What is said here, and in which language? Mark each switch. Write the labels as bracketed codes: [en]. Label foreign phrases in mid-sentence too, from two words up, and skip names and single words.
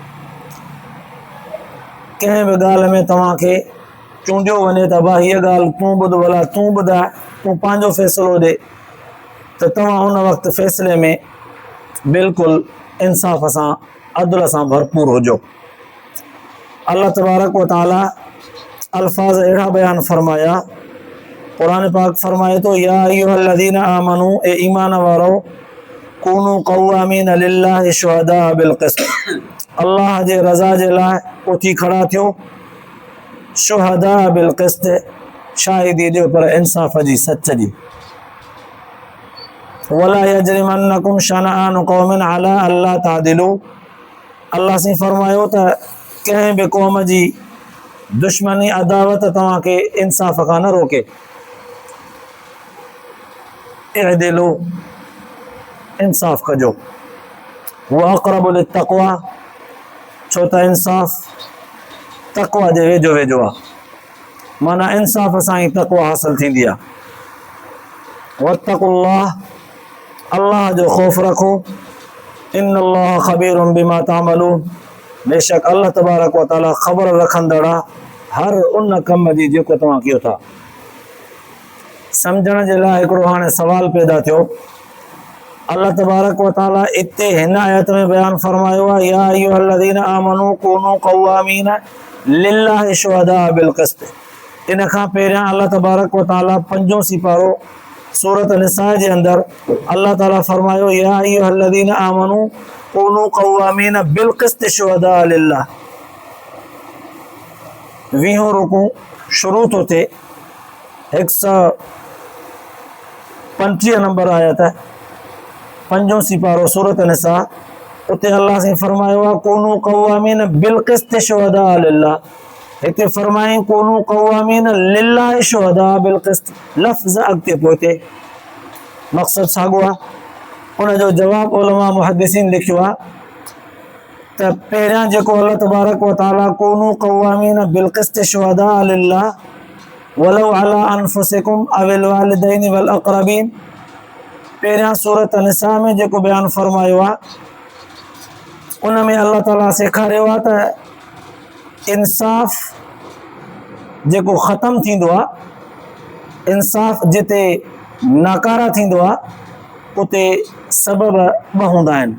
[sd] कंहिं बि ॻाल्हि में तव्हांखे चूंडियो वञे त भाउ हीअ ॻाल्हि तूं ॿुध, भला तूं ॿुधाए, तूं पंहिंजो फ़ैसिलो ॾे, त तव्हां उन वक़्तु फ़ैसिले में बिल्कुलु इंसाफ़ सां अदल सां भरपूर हुजो। [ar] الله تبارك وتعالى [sd] अल्फाज़ अहिड़ा बयानु फरमाया, क़ुरान पाक फरमाए थो [ar] يا أيها الذين آمنوا, [sd] ए ईमान वारो, [ar] كونوا قوامين لله شهداء بالقسط, [sd] अल्लाह जे रज़ा जे लाइ उथी खड़ा थियो, [ar] شهداء بالقسط, [sd] शाहिदी ॾियो पर इंसाफ़ जी, सच जी। [ar] ولا يجرمنكم شنآن قوم على ألا تعدلوا, [sd] अल्लाह से फरमायो त कंहिं बि क़ौम जी दुश्मनी अदावत तव्हांखे इंसाफ़ खां न रोके। इअदिलू, इंसाफ़ कजो, [ar] هو أقرب للتقوى, [sd] छो त इंसाफ़ तक़वा जे वेझो वेझो आहे, माना इंसाफ़ सां ई तक़वा हासिल थींदी आहे। वत्तक़ुल्लाह, अल्लाह जो ख़ौफ़ रखो, [ar] إن الله خبير بما تعملون, [sd] बेशक [ar] الله تبارك وتعالى [sd] ख़बर रखंदड़ आहे हर उन कम जी जेको तव्हां कयो था। सम्झण जे लाइ हिकिड़ो हाणे सवाल पैदा थियो। [ar] الله تبارك وتعالى [sd] इते हिन आयत में बयानु फरमायो आहे [ar] يا أيها الذين آمنوا كونوا قوامين لله شهداء بالقسط. [sd] इन खां पहिरियां [ar] الله تبارك وتعالى [sd] 5 सिपारो सूरत निसा जे अंदरि अल्लाह ताला फरमायो [ar] يا أيها الذين آمنوا كونوا قوامين بالقسط شهداء لله. [sd] 20 रुकू शुरू थो थिए, 135 नंबर आयत है, 5 सिपारो सूरत निसा, उते अल्लाह से फरमायो आहे [ar] كونوا قوامين بالقسط شهداء لله. [sd] हिते फरमाई [ar] كونوا قوامين لله شهداء بالقسط, [sd] लफ़्ज़ अॻिते पहुते, मक़सद साॻियो आहे। उनजो जवाब उलमा मुहद्दिसीन लिखियो आहे त पहिरियां जेको [ar] الله تبارك وتعالى كونوا قوامين بالقسط شهداء لله ولو على أنفسكم أو الوالدين والأقربين, [sd] पहिरियां सूरत निसा में जेको बयानु फरमायो आहे उन में अल्लाह ताला सेखारियो आहे त इंसाफ़ जेको ख़तमु थींदो आहे, इंसाफ़ जिते नाकारा थींदो आहे उते सबब ॿ हूंदा आहिनि।